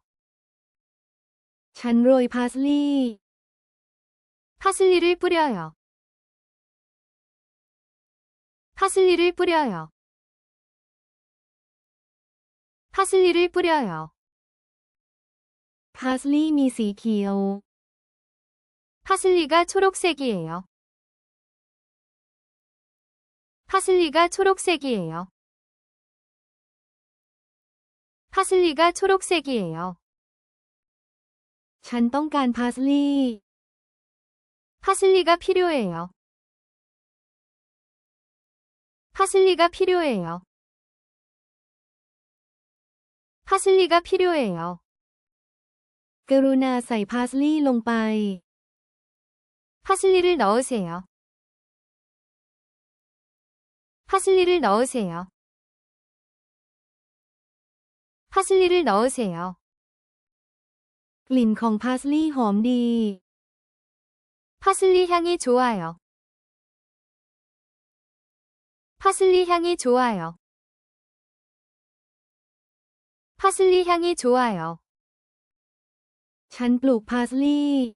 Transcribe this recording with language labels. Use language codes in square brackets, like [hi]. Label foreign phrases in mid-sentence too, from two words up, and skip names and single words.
[th] ฉันโรย parsley [ko] 파슬리를 뿌려요. 파슬리를 뿌려요. 파슬리를 뿌려요. [th] parsley มีสีเขียว [ko] 파슬리가 초록색이에요. 파슬리가 초록색이에요. 파슬리가 초록색이에요. [th] ฉันต้องการ parsley [ko] 파슬리가 필요해요. 파슬리가 필요해요. 파슬리가 필요해요. [th] กรุณาใส่ parsley ลงไป [ko] 파슬리를 넣으세요. 파슬리를 넣으세요. 파슬리를 넣으세요. [th] กลิ่นของ parsley หอมดี [ko] 파슬리 향이 좋아요. 파슬리 향이 좋아요. 파슬리 향이 좋아요. [th] ฉันปลูก parsley